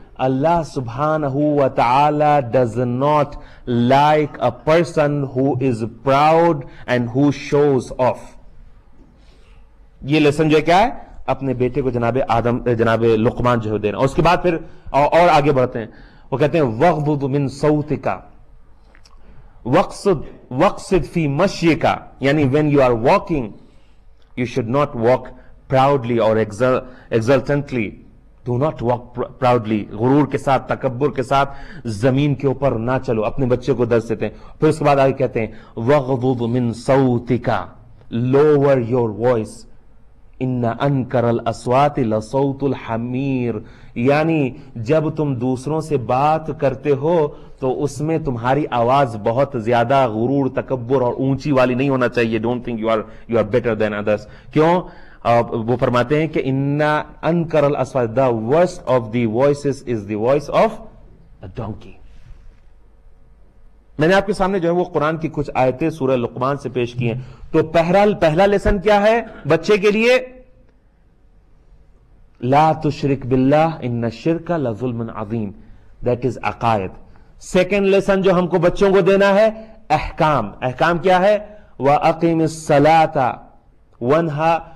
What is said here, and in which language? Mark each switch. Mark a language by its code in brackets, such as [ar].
[en] Allah subhanahu wa ta'ala does not like a person who is proud and who shows off. [ur] یہ lesson جو ہے کیا ہے؟ اپنے بیٹے کو جناب لقمان جو ہے دینا. اور اس کے بعد پھر اور آگے بڑھتے ہیں. وہ کہتے ہیں [ar] وَغْضُضْ مِن صَوْتِكَ وَقْصِدْ فِي مَشْيِكَ, [en] یعنی when you are walking you should not walk proudly or exultantly. Do not walk proudly, [ur] غرور کے ساتھ, تکبر کے ساتھ زمین کے اوپر نہ چلو. اپنے بچے کو درس دیتے ہیں. پھر اس کے بعد آگے کہتے ہیں [ar] وَغْضُضْ مِن صَوْتِكَ, [en] lower your voice, [ar] إِنَّ أَنْكَرَ الْأَصْوَاتِ لَصَوْتُ الْحَمِيرِ, [ur] یعنی جب تم دوسروں سے بات کرتے ہو تو اس میں تمہاری آواز بہت زیادہ غرور, تکبر اور اونچی والی نہیں ہونا چاہیے. [en] Don't think you are better than others. [ur] کیوں؟ وہ فرماتے ہیں کہ [ar] اِنَّ أَنْكَرَ الْأَصْوَاتِ, [en] the worst of the voices is the voice of a donkey. [ur] میں نے آپ کے سامنے جو ہے وہ قرآن کی کچھ آیتیں سورہ لقمان سے پیش کی ہیں. تو پہلا لیسن کیا ہے بچے کے لیے؟ [ar] لا تشرک باللہ ان الشرک لظلم عظیم, [en] that is [ur] عقائد. سیکنڈ لیسن جو ہم کو بچوں کو دینا ہے احکام. احکام کیا ہے؟ [ar] وَأَقِمِ الصَّلَاةَ وَانْهَا